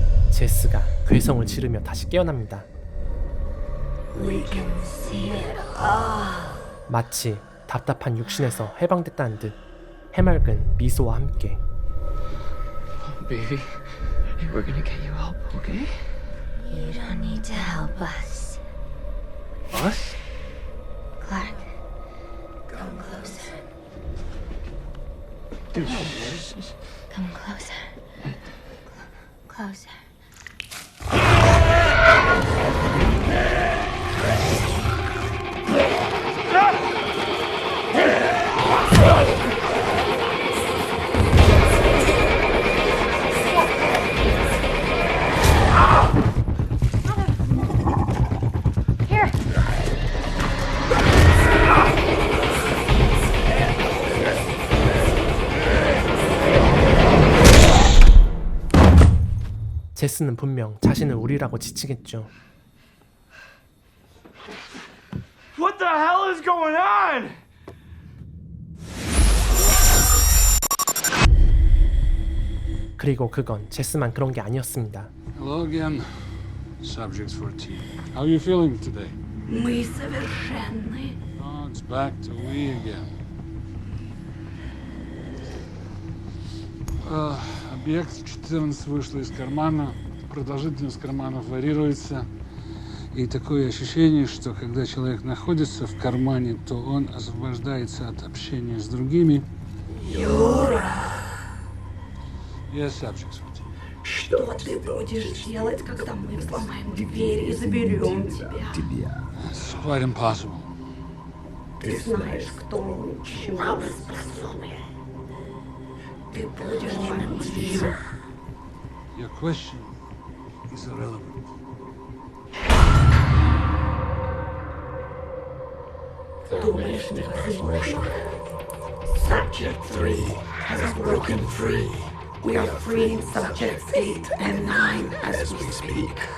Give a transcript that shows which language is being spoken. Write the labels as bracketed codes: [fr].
[ko] 제스가 괴성을 지르며 다시 깨어납니다. 마치 답답한 육신에서 해방됐다는 듯 해맑은 미소와 함께 [en] Baby, we're gonna get you help, okay? You don't need to help us. Us? Clark, come closer. Dude, Come closer. Closer. Here. [ko] 제스는 분명 자신을 우리라고 지치겠죠. [en] What the hell is going on? [ko] 그리고 그건 제스만 그런 게 아니었습니다. [en] Hello again, subject 14. How are you feeling today? [ru] Мы совершенны. [en] Oh, it's back to we again. [ru] Объект 14 вышла из кармана, продолжительность карманов варьируется. И такое ощущение, что когда человек находится в кармане, то он освобождается от общения с другими. [en] Yes, subject, sweetie. [ru] Что ты будешь делать, когда мы взломаем дверь и заберем тебя? [en] It's quite impossible. [ru] Ты знаешь, кто он, чему он способен. Ты будешь вампиром. [en] Your question is irrelevant. [ru] Думаешь, невозможно. [en] Subject 3 has broken free. We are freeing subjects 8 and 9 as we speak.